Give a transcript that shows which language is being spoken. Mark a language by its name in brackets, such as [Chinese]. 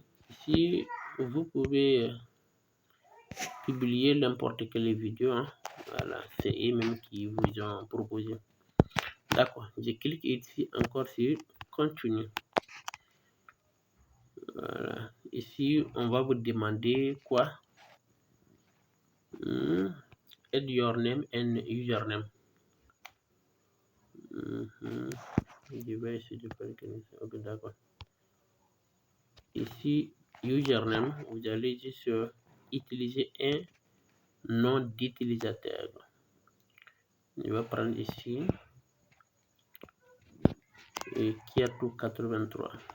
[French] Ici, vous pouvez publier n'importe quelle vidéo. Voilà, c'est eux-mêmes qui vous ont proposé. D'accord, je clique ici encore sur continue. Voilà, ici on va vous demander quoi? [English] Add your name and username. [French] Je vais essayer de faire quelque chose. Ok, d'accord. Ici, username, vous allez juste utiliser un nom d'utilisateur. Je vais prendre ici Kiatou 83.